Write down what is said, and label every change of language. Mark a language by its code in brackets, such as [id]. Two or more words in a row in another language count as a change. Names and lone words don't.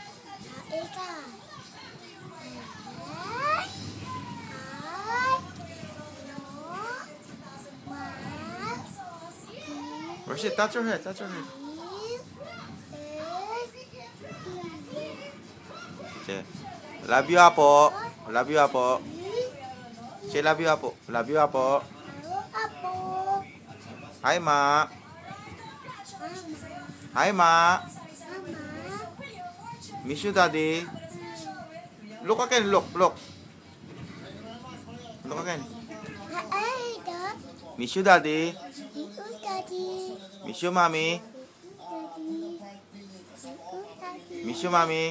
[en] Where's it? Touch your head. Touch your head. Say, love you, Apo. Love you, Apo. Say, love you, Apo. Love you, Apo. Hi, Ma. Hi, Ma. Miss you, Daddy. Look again. Look. Look again. Miss you, Daddy. Miss you, Mommy. Miss you, Mommy.